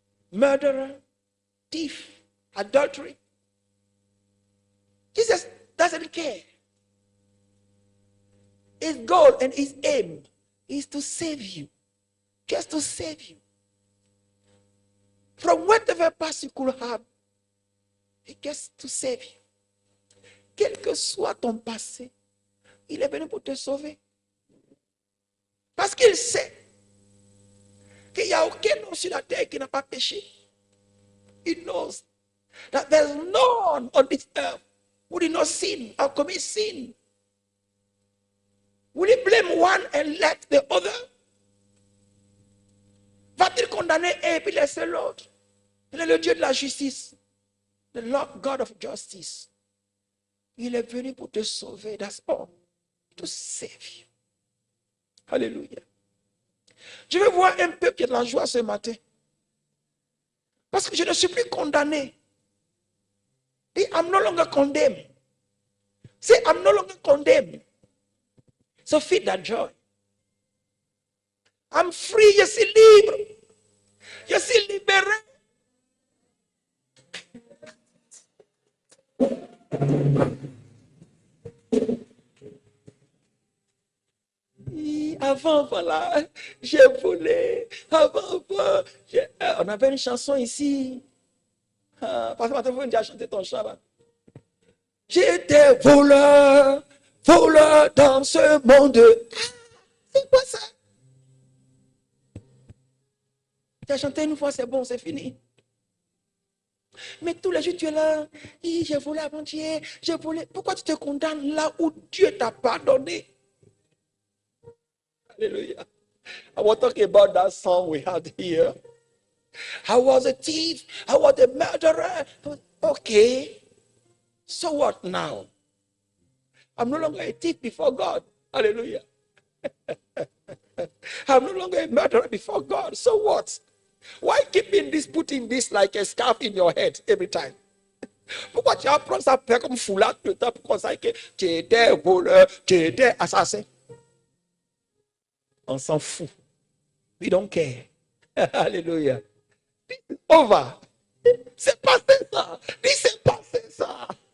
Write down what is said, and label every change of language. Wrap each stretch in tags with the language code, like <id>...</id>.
<en>Murderer, thief, adultery. Jesus doesn't care. His goal and his aim is to save you. Just to save you. From whatever past you could have, he gets to save you.</en> <fr>Quel que soit ton passé, il est venu pour te sauver. Parce qu'il sait qu'il n'y a aucun homme sur la terre qui n'a pas péché.</fr> <en>He knows that there's no one on this earth who did not sin or commit sin. Will he blame one and let the other?</en> <fr>Va-t-il condamner un et puis laisser l'autre? Il est le Dieu de la justice.</fr> <en>The Lord God of justice.</en> <fr>Il est venu pour te sauver.</fr> <en>That's all. To save you. Alléluia.</en> <fr>Je veux voir un peuple qui a de la joie ce matin. Parce que je ne suis plus condamné.</fr> <en>I'm no longer condemned. Say, I'm no longer condemned. So feel that joy. I'm free,</en> <fr>je suis libre. Je suis libéré. Avant, voilà, j'ai volé. Avant, on avait une chanson ici. Parce que maintenant, vous avez chanté ton chant là. J'étais voleur dans ce monde. C'est quoi ça? Tu as chanté une fois, c'est bon, c'est fini. Mais tous les jours, tu es là. J'ai volé avant-hier, j'ai volé. Pourquoi tu te condamnes là où Dieu t'a pardonné? Hallelujah.</fr> <en>I was talking about that song we had here. I was a thief. I was a murderer. Okay. So what now? I'm no longer a thief before God. Hallelujah. I'm no longer a murderer before God. So what? Why keeping this, putting this like a scarf in your head every time?</en> <fr>Pourquoi tu vas prendre ça faire comme foulard tout le temps pour ça que tu étais voleur, tu étais assassin? On s'en fout.</fr> <en>We don't care.</en> <fr>Alléluia. On va. C'est passé ça. Dis c'est passé ça.</fr>